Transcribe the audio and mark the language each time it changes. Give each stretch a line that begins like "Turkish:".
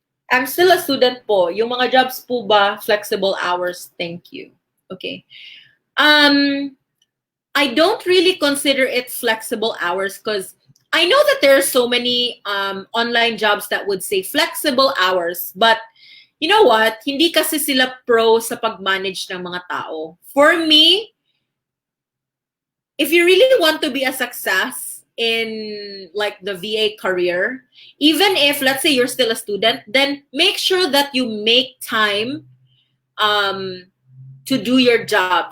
English: I'm still a student po.
Filipino: Yung mga jobs po ba,
English: flexible hours? Thank you. Okay. I don't really consider it flexible hours because I know that there are so many online jobs that would say flexible hours, but you know what?
Filipino: Hindi kasi sila pro sa pag-manage ng mga tao.
English: For me, if you really want to be a success in like the VA career, even if let's say you're still a student, then make sure that you make time to do your job.